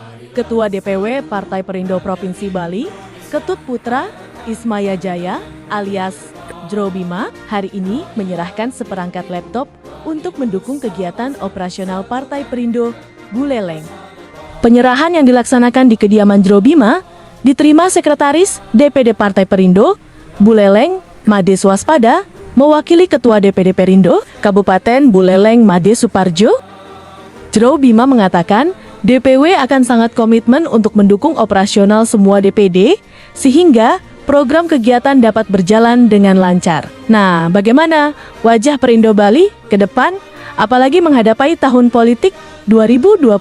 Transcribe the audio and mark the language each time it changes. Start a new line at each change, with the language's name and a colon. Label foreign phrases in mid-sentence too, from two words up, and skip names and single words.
Indonesian: Ketua DPW Partai Perindo Provinsi Bali, Ketut Putra Ismaya Jaya alias Jro Bima, hari ini menyerahkan seperangkat laptop untuk mendukung kegiatan operasional Partai Perindo Buleleng. Penyerahan yang dilaksanakan di kediaman Jro Bima diterima Sekretaris DPD Partai Perindo Buleleng Made Swaspada, mewakili Ketua DPD Perindo Kabupaten Buleleng Made Suparjo. Jro Bima mengatakan DPW akan sangat komitmen untuk mendukung operasional semua DPD sehingga program kegiatan dapat berjalan dengan lancar. Nah, bagaimana wajah Perindo Bali ke depan, apalagi menghadapi tahun politik 2029?